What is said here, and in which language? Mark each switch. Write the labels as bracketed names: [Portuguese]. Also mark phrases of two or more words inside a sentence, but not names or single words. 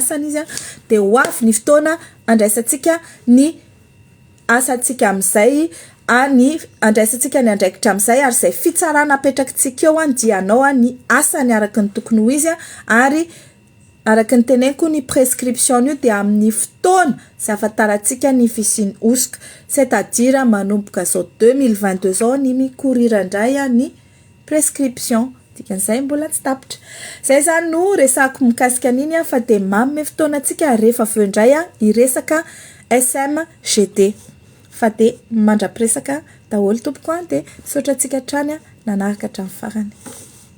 [Malagasy] asany izy de ho avy ny fotoana andraisantsika ny asantsika amin'izay ny andraisantsika ny andraikitra amin'izay ary izay fitsarana apetrakitsika eo dia anao ny asany araka ny tokony ho izy ary araka ny teneniko ny prescription io dia amin'ny fotoana sy afantarantsika ny fisiany osoka, c'est-à-dire manomboka zao 2022 zao ny mikoriran-dray ny prescription. Dikan'izay mbola tsy tapitra. Zay zany no resako mikasika an'iny fa de mamy fotoanantsika rehefa avy eo indray iresaka SMGD. Fa de mandrapiresaka daholo tompoko de misaotra antsika hatrany nanaraka hatramin'ny farany.